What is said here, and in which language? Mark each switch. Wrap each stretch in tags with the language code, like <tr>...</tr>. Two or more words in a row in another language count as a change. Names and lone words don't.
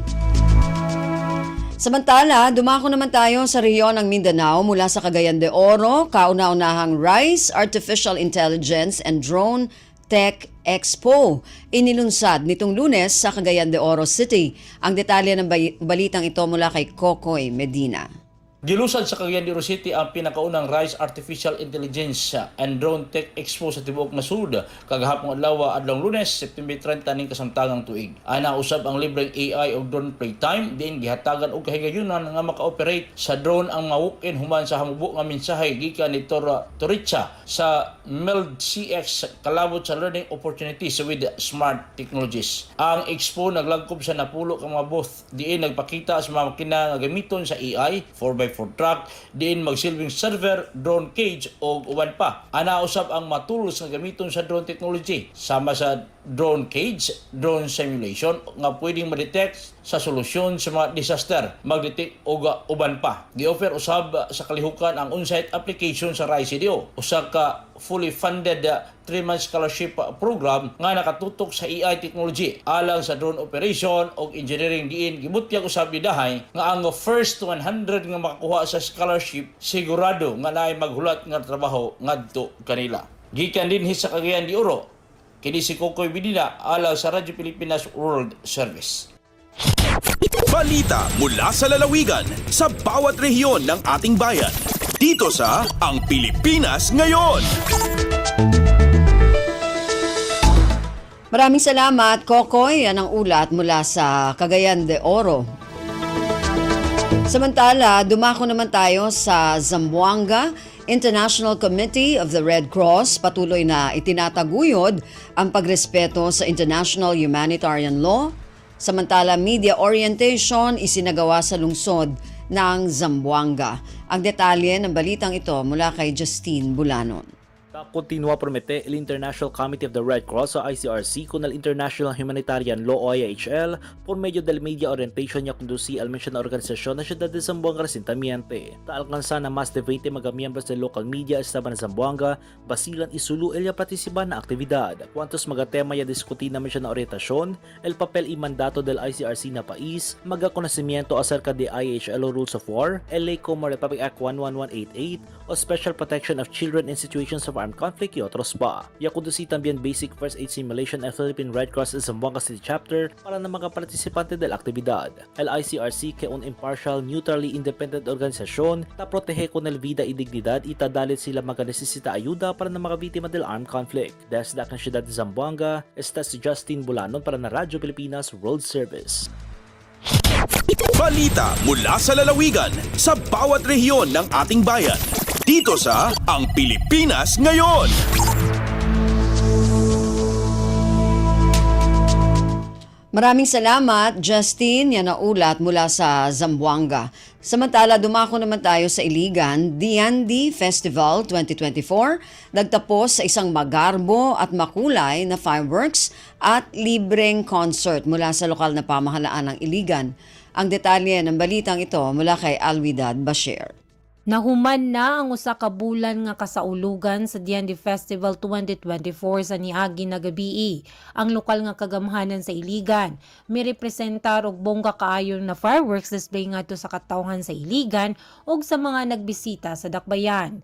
<tl>Samantala, dumako naman tayo sa rehiyon ng Mindanao mula sa Cagayan de Oro, kauna-unahang Rice, Artificial Intelligence and Drone Tech Expo. Inilunsad nitong Lunes sa Cagayan de Oro City. Ang detalye ng balitang ito mula kay Kokoy Medina.</tl> <ceb>Gilusad sa Cagayan de Oro City ang pinakaunang Rice Artificial Intelligence and Drone Tech Expo sa tibuok nasud kagahapon adlaw adlong Lunes, September 30 ning kasamtangang tuig. Ana usab ang libreng AI o drone playtime din gihatagan og kahigayunan nga maka-operate sa drone ang mawukin human sa hamubo nga mensahe gikan ni Toricha sa MELD CX kalabot sa</ceb> <en>learning opportunities with smart technologies.</en> <ceb>Ang expo naglagkob sa napulo ka mga booth diin nagpakita sa mga makina nga gamiton sa AI 4x barangay food truck, diin magsilbing server,</ceb> <en>drone cage</en> <ceb>o uban pa. Ana usab ang matulus nga gamiton sa</ceb> <en>drone technology</en> <ceb>sama sa</ceb> <en>drone cage, drone simulation</en> <ceb>nga pwedeng ma-detect sa solusyon sa mga disaster, mag-detect o uban pa. Gi-offer usab sa kalihukan ang</ceb> <en>on-site application</en> <ceb>sa RICDO. Usa ka</ceb> <en>fully funded 3-month scholarship program</en> <ceb>nga nakatutok sa</ceb> <en>AI technology</en> <ceb>alang sa</ceb> <en>drone operation</en> <ceb>o engineering diin gibutyag usab bidahay nga ang</ceb> <en>first 100</en> <ceb>nga makakuha sa scholarship sigurado nga naay maghulat nga trabaho ngadto kanila. Gikan dinhi sa Cagayan de Oro, kini si Kokoy Bidina alang sa Radyo Pilipinas World Service.</ceb> <tl>Balita mula sa lalawigan sa bawat rehiyon ng ating bayan. Dito sa Ang Pilipinas Ngayon. Maraming salamat, Kokoy. Yan ang ulat mula sa Cagayan de Oro. Samantala, dumako naman tayo sa Zamboanga International Committee of the Red Cross. Patuloy na itinataguyod ang pagrespeto sa</tl> <en>international humanitarian law.</en> <tl>Samantala,</tl> <en>media orientation</en> <tl>isinagawa sa lungsod ng Zamboanga. Ang detalye ng balitang ito mula kay Justine Bulanon.</tl> <cbk>Continua promete el International Committee of the Red Cross o ICRC con el International Humanitarian Law o IHL por medio del</cbk> <en>media orientation</en> <cbk>niya conducí al mencionada organización na Ciudad de Zamboanga recientemente. Alcanza na más de 20 mga miembros del</cbk> <en>local media</en> <cbk>estaban en Zamboanga, basilan y sulu el participar na aktibidad. Cuantos mga tema ya diskuti na mencionada orientasyon, el papel y mandato del ICRC na país, mga conocimiento acerca de IHL o</cbk> <en>Rules of War,</en> <cbk>el Ley como Republic Act 11188 o Special Protection of Children in Situations of Armed Conflict y otros pa. Ya conducí también</cbk> <en>Basic First Aid Simulation</en> <cbk>at Philippine Red Cross in Zamboanga City Chapter para na mga participante de la aktibidad. El ICRC que un impartial,</cbk> <en>neutrally independent</en> <cbk>organisasyon ta protege con el vida y dignidad y tadalit sila mga necesita ayuda para na mga biktima del</cbk> <en>armed conflict.</en> <cbk>Desde la Ciudad de Zamboanga, esta si Justin Bulanon para na Radyo Pilipinas World Service.</cbk> <tl>Balita mula sa lalawigan sa bawat rehiyon ng ating bayan. Dito sa Ang Pilipinas Ngayon. Maraming salamat, Justin. Yan ang ulat mula sa Zamboanga. Samantala, dumako naman tayo sa Iligan, Diandi Festival 2024. Nagtapos sa isang magarbo at makulay na fireworks at libreng concert mula sa lokal na pamahalaan ng Iligan. Ang detalye ng balitang ito mula kay Alwidad Bashir.</tl> <ceb>Nahuman na ang usa ka bulan nga kasaulugan sa Diandi Festival 2024 sa niagi na gabii. Ang lokal nga kagamhanan sa Iligan may representar og bongga kaayo na</ceb> <en>fireworks display</en> <ceb>ngadto sa katawhan sa Iligan ug sa mga nagbisita sa Dakbayan.</ceb>